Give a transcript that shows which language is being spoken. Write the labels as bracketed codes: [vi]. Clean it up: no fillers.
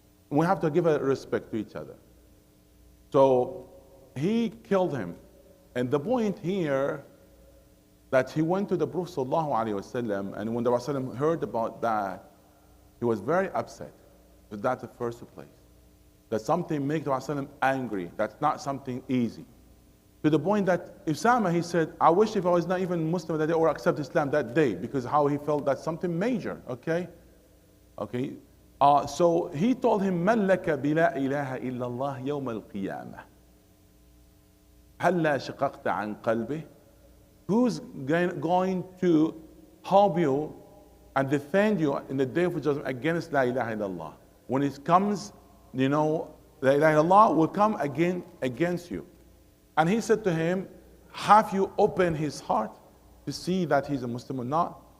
[en] We have to give a respect to each other. So he killed him, and the point here that he went to the Prophet ﷺ, and when the Prophet heard about that, he was very upset. But that's the first place. That something makes the Prophet angry. That's not something easy. To the point that Usama, he said, I wish if I was not even Muslim that day or accept Islam that day, because how he felt that's something major, okay? Okay. So he told him, [ar] من لك بلا إله إلا الله يوم القيامة هلا شققت عن قلبه. [en] Who's going to help you and defend you in the day of judgment against La ilaha illallah? When it comes, La ilaha illallah will come against you. And he said to him, have you opened his heart to see that he's a Muslim or not?